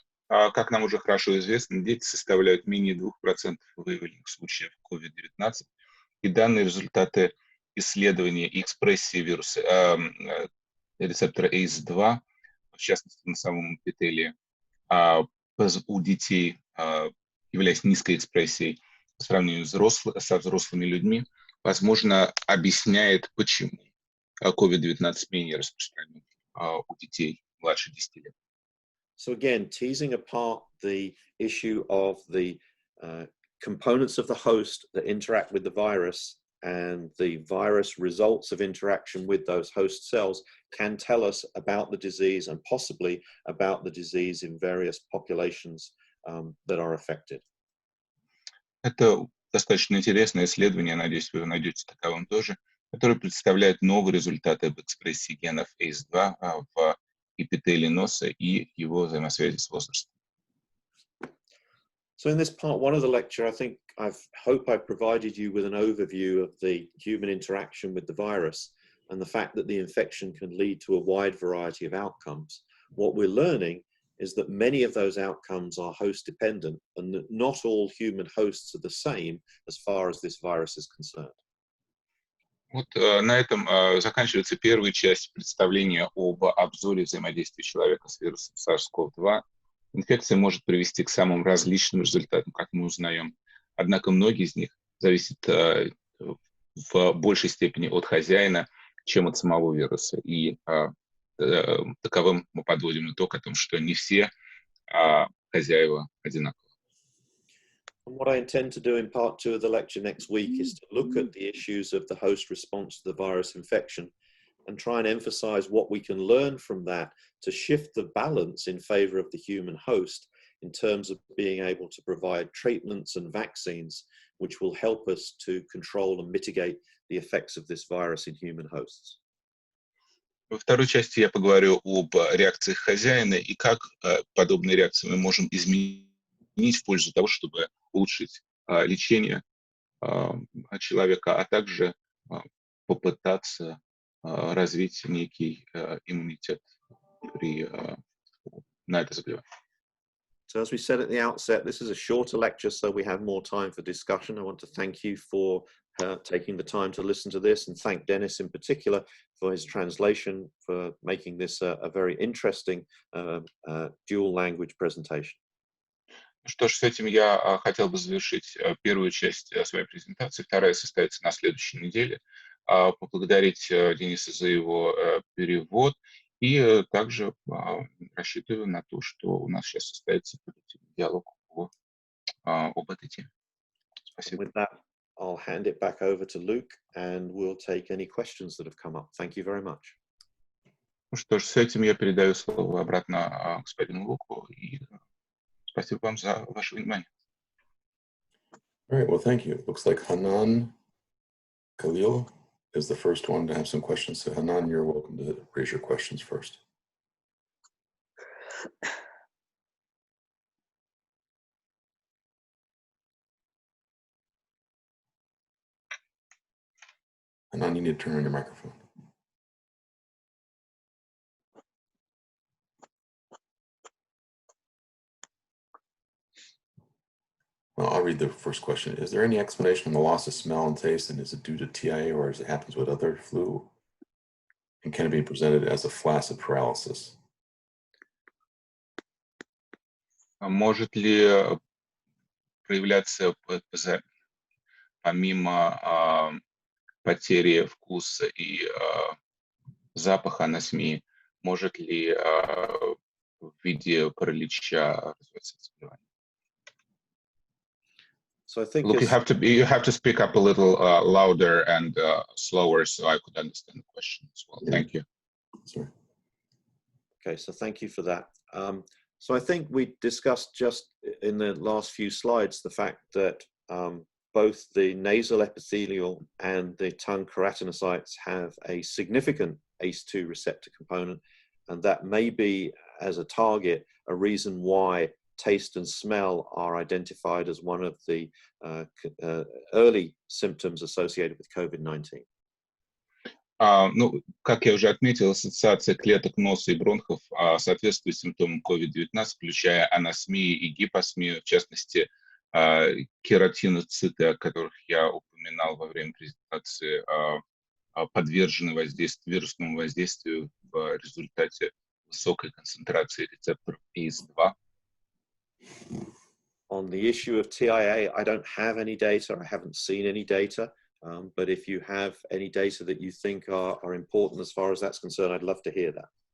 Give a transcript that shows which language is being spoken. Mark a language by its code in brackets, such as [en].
[ru] Как нам уже хорошо известно, дети составляют менее 2% выявленных случаев COVID-19, и данные результаты исследования и экспрессии вируса рецептора ACE2, в частности на самом эпителии, у детей, являясь низкой экспрессией по сравнению со взрослыми людьми, возможно, объясняет, почему COVID-19 менее распространен у детей младше 10 лет. [en] So again, teasing apart the issue of the components of the host that interact with the virus and the virus results of interaction with those host cells can tell us about the disease and possibly about the disease in various populations that are affected. [ru] Это достаточно интересное исследование, надеюсь, вы найдете таковым тоже, которое представляет новые результаты об экспрессии генов ACE2 в эпителии носа и его взаимосвязи с возрастом. [en] So in this part one of the lecture, I hope I've provided you with an overview of the human interaction with the virus and the fact that the infection can lead to a wide variety of outcomes. What we're learning is that many of those outcomes are host dependent and that not all human hosts are the same as far as this virus is concerned. [ru] Вот на этом заканчивается первая часть представления об обзоре взаимодействия человека с вирусом SARS-CoV-2. Инфекция может привести к самым различным результатам, как мы узнаем. Однако многие из них зависят в большей степени от хозяина, чем от самого вируса. И таковым мы подводим итог о том, что не все хозяева одинаковы. [en] And what I intend to do in part 2 of the lecture next week is to look at the issues of the host response to the virus infection and try and emphasize what we can learn from that to shift the balance in favor of the human host in terms of being able to provide treatments and vaccines which will help us to control and mitigate the effects of this virus in human hosts. [ru] Во второй части я поговорю об реакциях хозяина и как подобные реакции мы можем изменить в пользу того, чтобы улучшить лечение человека, а также попытаться развить некий иммунитет на это заболевание. [en] So as we said at the outset, this is a shorter lecture, so we have more time for discussion. I want to thank you for taking the time to listen to this and thank Dennis in particular for his translation, for making this a very interesting dual language presentation. [ru] Что ж, с этим я хотел бы завершить первую часть своей презентации. Вторая состоится на следующей неделе. Поблагодарить Дениса за его перевод И также рассчитываю на то, что у нас сейчас состоится продуктивный диалог об этой теме. Спасибо. [en] With that, I'll hand it back over to Luke and we'll take any questions that have come up. Thank you very much. [ru] Ну что ж, с этим я передаю слово обратно господину Луку. И спасибо вам за ваше внимание. [en] All right, well, thank you. It looks like Hanan Khalil is the first one to have some questions. So Hanan, you're welcome to raise your questions first. Hanan, you need to turn on your microphone. Well, I'll read the first question. Is there any explanation on the loss of smell and taste, and is it due to TIA or as it happens with other flu? And can it be presented as a flaccid paralysis? [ru] Может ли проявляться помимо потери вкуса и запаха на СМИ, может ли в виде паралича развиваться заболевание? [en] So I think Look, you have to speak up a little louder and slower so I could understand the question as well. Yeah. Thank you. Sorry. Okay, so thank you for that. So I think we discussed just in the last few slides the fact that both the nasal epithelial and the tongue keratinocytes have a significant ACE2 receptor component, and that may be, as a target, a reason why taste and smell are identified as one of the early symptoms associated with COVID-19. [ru] Ну, как я уже отметил, ассоциация клеток носа и бронхов соответствует симптомам COVID-19, включая анасмию и гипосмию, в частности, кератиноциты, о которых я упоминал во время презентации, подвержены вирусному воздействию в результате высокой концентрации рецепторов ACE2. [en] On the issue of TIA, I don't have any data. I haven't seen any data. But if you have any data that you think are important as far as that's concerned, I'd love to hear that.